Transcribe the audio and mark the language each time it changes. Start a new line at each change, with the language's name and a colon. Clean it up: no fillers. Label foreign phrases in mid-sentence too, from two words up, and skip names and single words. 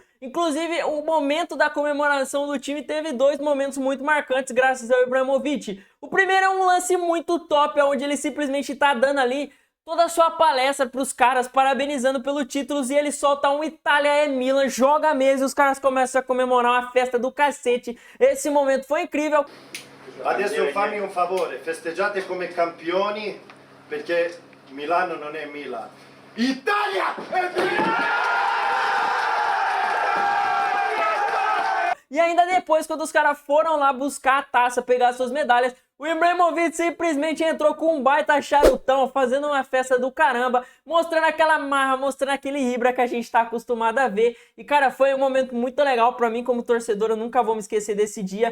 Portuguese: Inclusive, o momento da comemoração do time teve 2 momentos muito marcantes graças ao Ibrahimovic. O primeiro é um lance muito top, onde ele simplesmente tá dando ali toda a sua palestra pros caras, parabenizando pelo título, e ele solta um Itália é Milan, joga a mesa e os caras começam a comemorar uma festa do cacete. Esse momento foi incrível.
Italian: Adesso fammi un favore, festeggiate come campioni, perché Milano non è Milan. Italia è Milan!
Portuguese: E ainda depois, quando os caras foram lá buscar a taça, pegar suas medalhas, o Ibrahimovic simplesmente entrou com um baita charutão, fazendo uma festa do caramba, mostrando aquela marra, mostrando aquele Ibra que a gente tá acostumado a ver. E cara, foi um momento muito legal pra mim como torcedor, eu nunca vou me esquecer desse dia.